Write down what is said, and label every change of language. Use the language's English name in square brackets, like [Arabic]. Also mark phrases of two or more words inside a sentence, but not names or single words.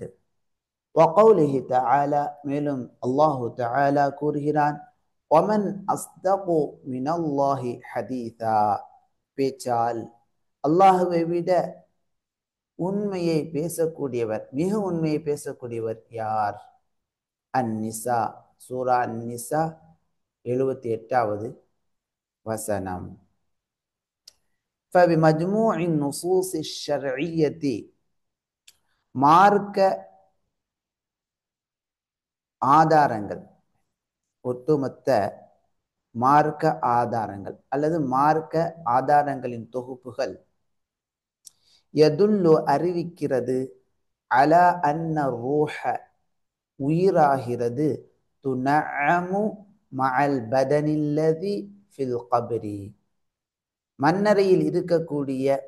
[Arabic] وقوله تعالى, [Tamil] மேலும் [Arabic] الله تعالى [Tamil] கூறுகிறான், [Arabic] ومن أصدق من الله حديثا, [Tamil] பேச்சால் அல்லாஹுவை விட உண்மையை பேசக்கூடியவர், மிக உண்மையை பேசக்கூடியவர் யார்? அன்-நிசா, சூரா அன்-நிசா 78வது வசனம். [Arabic] فبمجموع النصوص الشرعية, [Tamil] மார்க்க ஆதாரங்கள், ஒட்டுமொத்த மார்க்க ஆதாரங்கள் அல்லது மார்க்க ஆதாரங்களின் தொகுப்புகள் யதுல்லு அறிவிக்கிறது, [Arabic] على أن الروح [Tamil] உயிராகிறது, [Arabic] تنعم مع البدن الذي في القبر, [Tamil] மண்ணறையில் இருக்கக்கூடிய